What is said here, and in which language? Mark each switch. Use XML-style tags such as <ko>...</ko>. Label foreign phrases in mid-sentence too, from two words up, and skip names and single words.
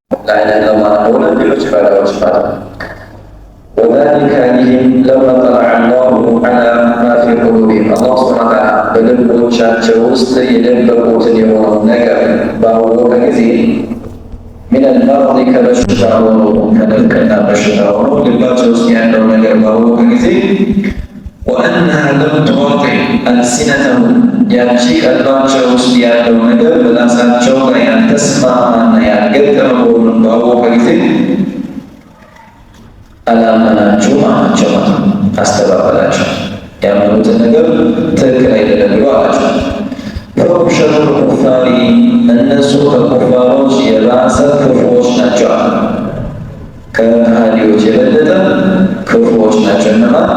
<ar>لا إله إلا الله ولا بالإجبار والإجبار. وذلك عليهم لما طلع الله على ما في قلوبهم. الله سبحانه وتعالى</ar> <am>በልቦቻቸው ውስጥ የደበቁትን የሆነውን ነገር ባወቀ ጊዜ</am> <ar>من المرض</ar> <am>ከበሽታ ሆኖ ከድርቅና በሽታ ሆኖ ልባቸው ውስጥ ያለው ነገር ባወቀ ጊዜ</am> <ar>وأنها لم تواطئ ألسنتهم</ar> <am>ያቺ ቀልባቸው ውስጥ ያለው ነገር በራሳቸው ላይ ያልተስማማና ያልገጠመ መሆኑን ባወቀ ጊዜ አላመናችሁ አላቸው፣ አስተባበላቸው። ያመኑትን ነገር ትክክል አይደለም ብሎ አላቸው።</am> <ar>فهم شر الكفار</ar> <am>እነሱ ከኩፋሮች የባሰ ክፉዎች ናቸው። ከሃዲዎች የበለጠ ክፉዎች ናቸው። እነማን?</am>